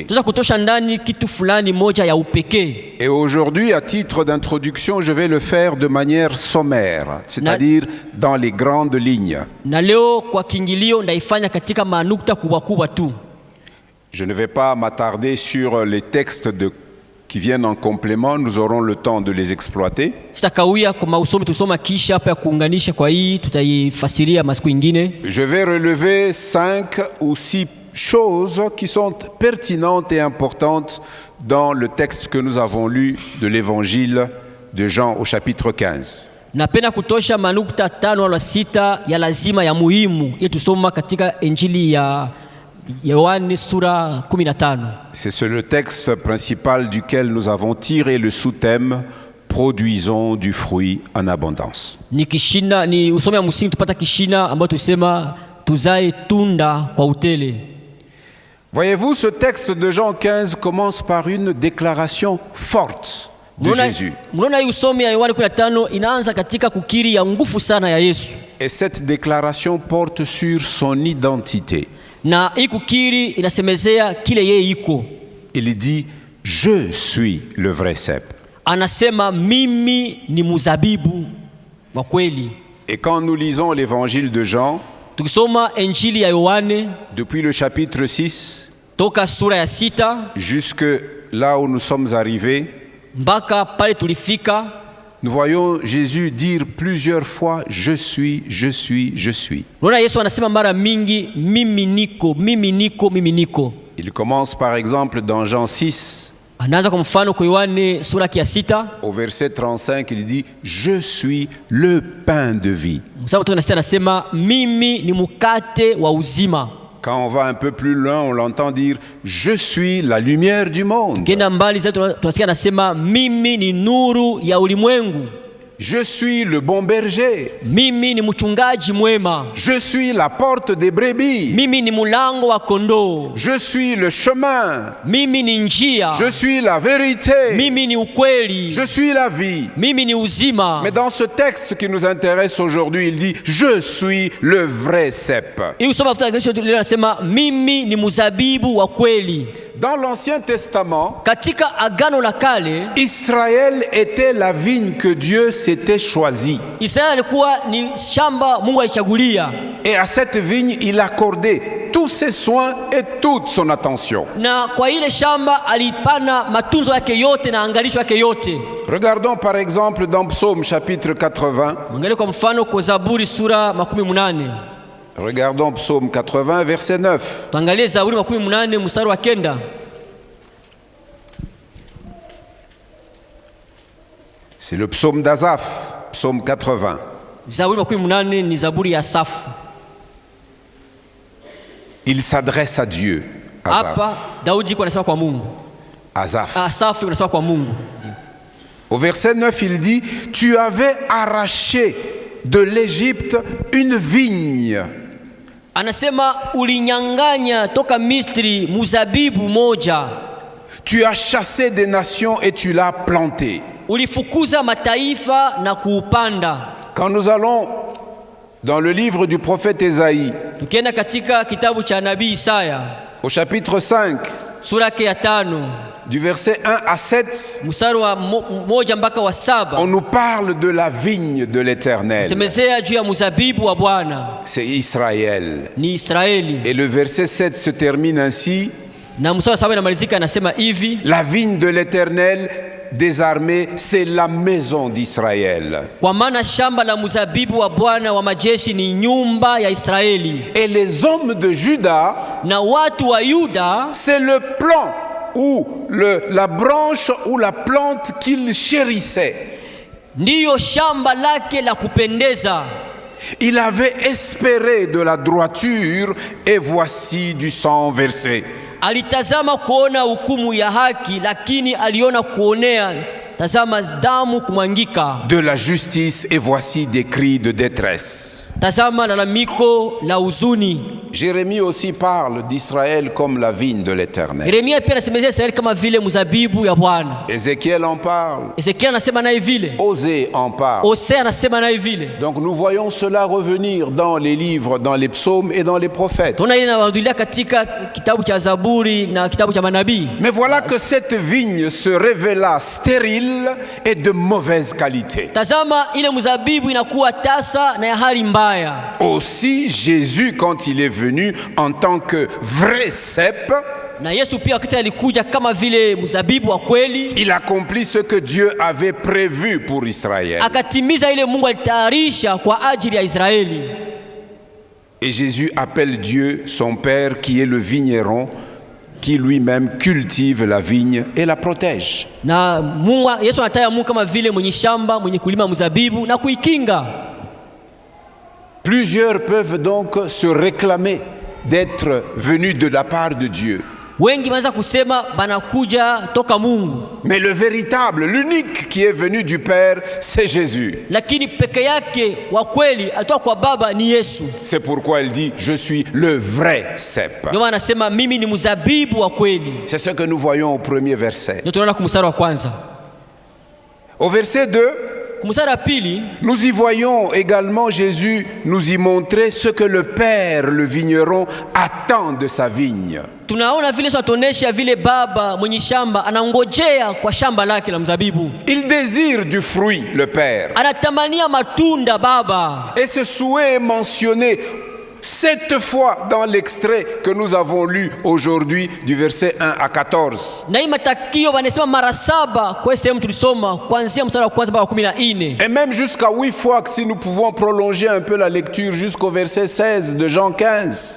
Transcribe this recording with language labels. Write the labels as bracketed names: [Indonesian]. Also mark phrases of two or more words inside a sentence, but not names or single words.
[Swahili] tunaweza kutosha ndani kitu fulani moja ya upekee. [French] Et aujourd'hui, à titre d'introduction, je vais le faire de manière sommaire, c'est-à-dire dans les grandes lignes. [Swahili] Na leo kwa kiingilio ndaifanya katika manukta kubwa kubwa tu. [French] Je ne vais pas m'attarder sur les textes qui viennent en complément, nous aurons le temps de les exploiter. [Swahili] Sitakawia kwa mausomi tusoma kisha hapa ya kuunganisha kwa hii tutaifasiria masiku ingine. [French] Je vais relever 5 ou 6 choses qui sont pertinentes et importantes dans le texte que nous avons lu de l'évangile de Jean au chapitre 15. [Swahili] Napenda kutosha manukta 5 au 6 ya lazima ya muhimu ili tusoma katika injili ya Yohane sura 15. [French] C'est le texte principal duquel nous avons tiré le sous-thème « Produisons du fruit en abondance ». [Swahili] Ni kishina, ni usome ya msingi tupata kishina ambayo tusema tuzae tunda kwa utele. [French] Voyez-vous, ce texte de Jean 15 commence par une déclaration forte de Jésus. [Swahili] Mnaona hii usome ya Yohane 15 inaanza katika kukiri ya nguvu sana ya Yesu. [French] Et cette déclaration porte sur son identité. [Swahili] Na hii kukiri inasemezea kile yeye iko. [French] Il dit « Je suis le vrai cep ». [Swahili] Anasema mimi ni mzabibu wa kweli. [French] Et quand nous lisons l'évangile de Jean, [Swahili] tukisoma Injili ya Yohane [French] depuis le chapitre 6 [Swahili] toka sura ya 6 [French] jusque là où nous sommes arrivés, [Swahili] mpaka pale tulifika, [French] nous voyons Jésus dire plusieurs fois « Je suis, je suis, je suis ». [Swahili] Unaona Yesu anasema mara mingi mimi niko, mimi niko, mimi niko. [French] Il commence par exemple dans Jean 6. [Swahili] Anaanza kwa mfano kwa Yohane sura ya 6. [French] Au verset 35, il dit « Je suis le pain de vie ». [Swahili] Mstari wa 36 anasema mimi ni mkate wa uzima. [French] Quand on va un peu plus loin, on l'entend dire « Je suis la lumière du monde ». [Swahili] Kenda mbali zaidi tunasikia anasema mimi ni nuru ya ulimwengu. [French] Je suis le bon berger. [Swahili] Mimi ni mchungaji mwema. [French] Je suis la porte des brebis. [Swahili] Mimi ni mulango wa kondoo. [French] Je suis le chemin. [Swahili] Mimi ni njia. [French] Je suis la vérité. [Swahili] Mimi ni ukweli. [French] Je suis la vie. [Swahili] Mimi ni uzima. [French] Mais dans ce texte qui nous intéresse aujourd'hui, il dit « Je suis le vrai cep ». [Swahili] Mimi ni mzabibu wa kweli. [French] Dans l'Ancien Testament, [Swahili] katika Agano la Kale, [French] Israël était la vigne que Dieu s'était choisie. [Swahili] Israeli alikuwa ni shamba Mungu alichagulia. [French] Et à cette vigne, il accordait tous ses soins et toute son attention. [Swahili] Na kwa ile shamba alipana matunzo yake yote na angalisho yake yote. [French] Regardons par exemple dans Psaume chapitre 80. [Swahili] Angalia kwa mfano kwa Zaburi sura 18. [French] Regardons Psaume 80, verset 9. [Swahili] Tuangalie Zaburi 18 mstari wa 9. [French] C'est le psaume d'Azaph, psaume 80. [Swahili] Zaburi 18 ni Zaburi ya Asafu. [French] Il s'adresse à Dieu. [Swahili] Hapa Daudi anasema kwa Mungu. Asafu anasema kwa Mungu. [French] Au verset 9, il dit « Tu avais arraché de l'Égypte une vigne. » [Swahili] Anasema ulinyanganya toka Misri muzabibu moja. [French] Tu as chassé des nations et tu l'as planté. [Swahili] Ulifukuza mataifa na kuupanda. [French] Quand nous allons dans le livre du prophète Ésaïe, [Swahili] tukienda katika kitabu cha nabii Isaya, [French] au chapitre 5, [Swahili] sura ya 5, [French] du verset 1 à 7, [Swahili] mstari wa 1 mpaka wa 7, [French] on nous parle de la vigne de l'Éternel. [Swahili] semezea juu ya mzabibu wa Bwana. [French] C'est Israël. [Swahili] Ni Israeli. [French] Et le verset 7 se termine ainsi. [Swahili] Na mstari wa 7 inamalizika anasema hivi: [French] La vigne de l'Éternel des armées, c'est la maison d'Israël. [Swahili] Kwa maana shamba la mzabibu wa Bwana wa majeshi ni nyumba ya Israeli. [French] Et les hommes de Juda, [Swahili] na watu wa Yuda, [French] c'est le plan ou la branche ou la plante qu'il chérissait. [Swahili] Ndiyo shamba lake la kupendeza. [French] Il avait espéré de la droiture et voici du sang versé. [Swahili] Alitazama kuona hukumu ya haki, lakini aliona kuonea, tazama damu kumwangika. [French] De la justice et voici des cris de détresse. [Swahili] Tazama lalamiko la huzuni. [French] Jérémie aussi parle d'Israël comme la vigne de l'Éternel. [Swahili] Yeremia pia anasemezea Israeli kama vile mzabibu ya Bwana. [French] Ézéchiel en parle. [Swahili] Ezekiel anasema naye vile. [French] Osée en parle. [Swahili] Hosea anasema naye vile. [French] Donc nous voyons cela revenir dans les livres, dans les psaumes et dans les prophètes. [Swahili] Tuna ile inarudia katika kitabu cha Zaburi na kitabu cha manabii. [French] Mais voilà que cette vigne se révéla stérile et de mauvaise qualité. [Swahili] Tazama ile mzabibu inakuwa tasa na ya hali mbaya. [French] Aussi Jésus, quand il est venu en tant que vrai cep, [Swahili] na Yesu pia wakati alikuja kama vile mzabibu wa kweli, [French] il accomplit ce que Dieu avait prévu pour Israël. [Swahili] Akatimiza ile Mungu alitayarisha kwa ajili ya Israeli. [French] Et Jésus appelle Dieu son Père qui est le vigneron, qui lui-même cultive la vigne et la protège. [Swahili] Na Mungu, Yesu anataya Mungu kama vile mwenye shamba, mwenye kulima mzabibu na kuikinga. [French] Plusieurs peuvent donc se réclamer d'être venus de la part de Dieu. [Swahili] Wengi wanaweza kusema banakuja toka Mungu. [French] Mais le véritable, l'unique qui est venu du Père, c'est Jésus. [Swahili] Lakini peke yake wa kweli alitoka kwa Baba ni Yesu. [French] C'est pourquoi il dit, je suis le vrai cep. [Swahili] Ndio maana anasema mimi ni mzabibu wa kweli. [French] C'est ce que nous voyons au premier verset. [Swahili] Ndio tunaona kumstari wa kwanza. [French] Au verset 2, [Swahili] kumstari wa pili, [French] nous y voyons également Jésus nous y montrer ce que le Père, le vigneron, attend de sa vigne. [Swahili] Tunaona vile satuonesha vile baba mwenye shamba anangojea kwa shamba lake la mzabibu. [French] Il désire du fruit, le Père. [Swahili] Anatamania matunda baba. [French] Et ce souhait est mentionné 7 fois dans l'extrait que nous avons lu aujourd'hui du verset 1 à 14. [Swahili] Na hii matakio wanasema mara 7 kwa sehemu tulisoma kuanzia mstari wa kwanza mpaka 14. [French] Et même jusqu'à 8 fois si nous pouvons prolonger un peu la lecture jusqu'au verset 16 de Jean 15.